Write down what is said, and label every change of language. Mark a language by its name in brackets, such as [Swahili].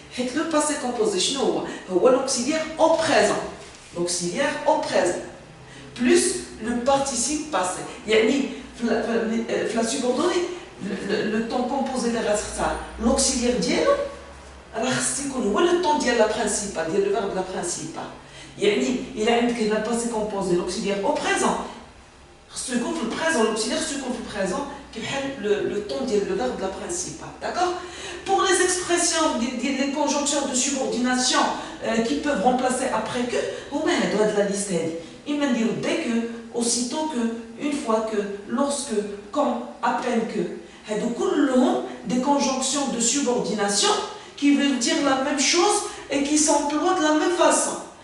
[French] حيت le passé composé [Arabic] شنو هو؟ هو [French] l'auxiliaire au présent. L'auxiliaire au présent plus le participe passé. [Arabic] يعني في la subordonnée le temps composé اللي غتختار l'auxiliaire ديالو راه خص يكون هو le temps ديال la principale ديال le verbe de la principale. يعني إلا عندك هنا passé composé l'auxiliaire au présent خصو يكون في البريزون l'auxiliaire خصو يكون في البريزون كيبحال le temps ديال le verbe de la principale. [French] D'accord? Pour les expressions, les conjonctions de subordination qui peuvent remplacer après que, [Arabic] هما هادو هاد [French] la liste هادي. [Arabic] إما نديرو [French] dès que, aussitôt que, une fois que, lorsque, quand, à peine que. [Arabic] هادو كلهم [French] des conjonctions de subordination qui veulent dire la même chose et qui s'emploient de la même façon.